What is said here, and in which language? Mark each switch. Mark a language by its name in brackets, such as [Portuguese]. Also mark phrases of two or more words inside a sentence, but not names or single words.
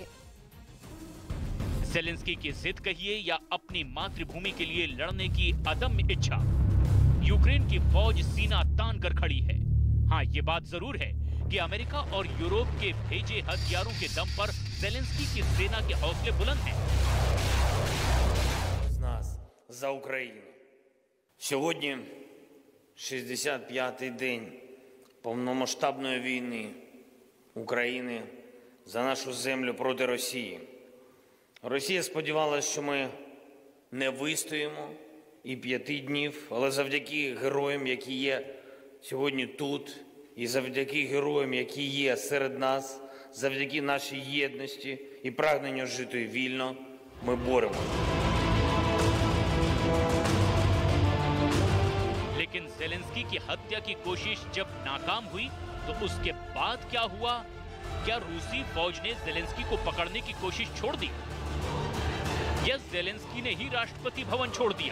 [Hindi] ज़ेलेंस्की की जिद कहिए या अपनी मातृभूमि के लिए लड़ने की अदम्य इच्छा, यूक्रेन की फौज सीना तान कर खड़ी है। हाँ, ये बात जरूर है कि अमेरिका और यूरोप के भेजे हथियारों के दम पर ज़ेलेंस्की की सेना के हौसले बुलंद हैं। [Ukrainian] З нас за Україну. Сьогодні 65-й день повномасштабної війни України за нашу землю проти Росії. Росія сподівалася, що ми не вистоїмо і 5 днів, але завдяки героям, які є сьогодні тут, і завдяки героям, які є серед нас, завдяки нашій єдності і прагненню жити вільно, ми боремося. [Hindi] लेकिन ज़ेलेंस्की की हत्या की कोशिश जब नाकाम हुई तो उसके बाद क्या हुआ? क्या रूसी फौज ने ज़ेलेंस्की को पकड़ने की कोशिश छोड़ दी या ज़ेलेंस्की ने ही राष्ट्रपति भवन छोड़ दिया?